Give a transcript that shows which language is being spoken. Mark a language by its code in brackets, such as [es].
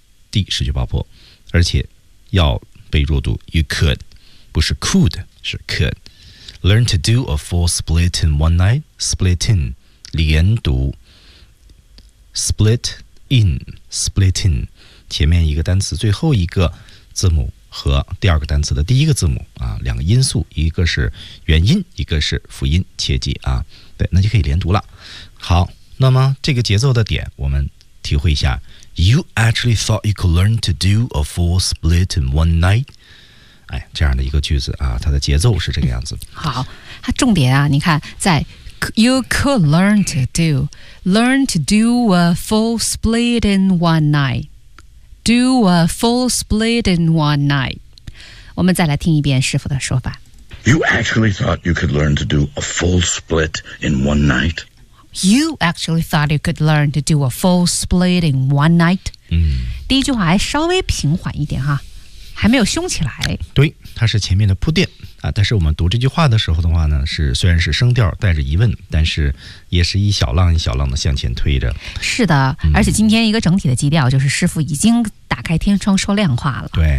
[zh] d 失去爆破，而且要被弱读 ， you could 不是 could 是 could learn to do a full split in one night split in 连读 split in split in 前面一个单词，最后一个字母。和第二个单词的第一个字母啊，两个音素，一个是元音，一个是辅音，切记啊，对，那就可以连读了。好，那么这个节奏的点我们体会一下。 [en] You actually thought you could learn to do a full split in one night? [zh] 哎，这样的一个句子啊，它的节奏是这个样子。好，它重点啊，你看在 You could learn to do. [en] Learn to do a full split in one night. Do a full split in one night. [zh] 我们再来听一遍师傅的说法。 [en] You actually thought you could learn to do a full split in one night? You actually thought you could learn to do a full split in one night?、嗯、 [zh] 第一句话还稍微平缓一点哈，还没有凶起来。对，它是前面的铺垫、啊、但是我们读这句话的时候的话呢，是虽然是声调带着疑问，但是也是一小浪一小浪的向前推着。是的、嗯、而且今天一个整体的基调就是师傅已经打开天窗说亮话了。